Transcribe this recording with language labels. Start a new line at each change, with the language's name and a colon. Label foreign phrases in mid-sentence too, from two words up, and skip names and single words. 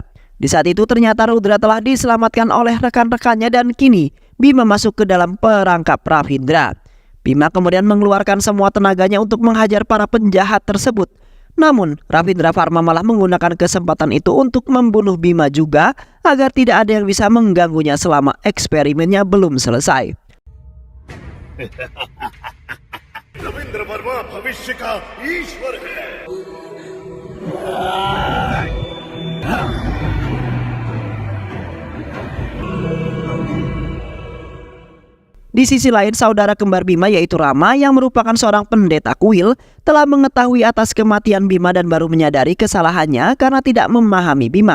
Indonesian: Di saat itu ternyata Rudra telah diselamatkan oleh rekan-rekannya dan kini Bima masuk ke dalam perangkap Ravindra. Bima kemudian mengeluarkan semua tenaganya untuk menghajar para penjahat tersebut. Namun Ravindra Pharma malah menggunakan kesempatan itu untuk membunuh Bima juga agar tidak ada yang bisa mengganggunya selama eksperimennya belum selesai.
Hindi: रविंद्र वर्मा भविष्य का ईश्वर है।
Indonesian: Di sisi lain, saudara kembar Bima yaitu Rama yang merupakan seorang pendeta kuil telah mengetahui atas kematian Bima dan baru menyadari kesalahannya karena tidak memahami Bima.